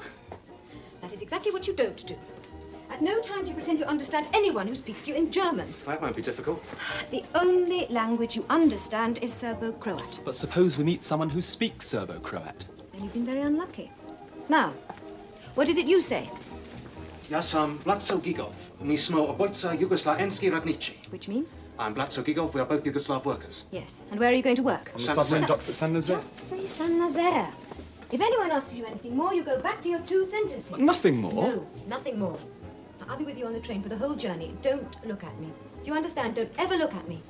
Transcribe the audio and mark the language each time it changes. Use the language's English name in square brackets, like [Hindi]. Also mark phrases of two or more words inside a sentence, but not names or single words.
[English] That is exactly what you don't do. At no time do you pretend to understand anyone who speaks to you in German. That won't be difficult. The only language you understand is Serbo-Croat. But suppose we meet someone who speaks Serbo-Croat. Then you've been very unlucky. Now, what is it you say? [Serbian] Ja sam Blatzo Gigov. Mi smo obojca Jugoslovenski radnici. [English] Which means? I'm Blatzo Gigov. We are both Yugoslav workers. Yes. And where are you going to work? On the submarine docks at San Jose. Just say Saint-Nazaire. If anyone asks you anything more, you go back to your 2 sentences. But nothing more? No, nothing more. Now, I'll be with you on the train for the whole journey. Don't look at me. Do you understand? Don't ever look at me.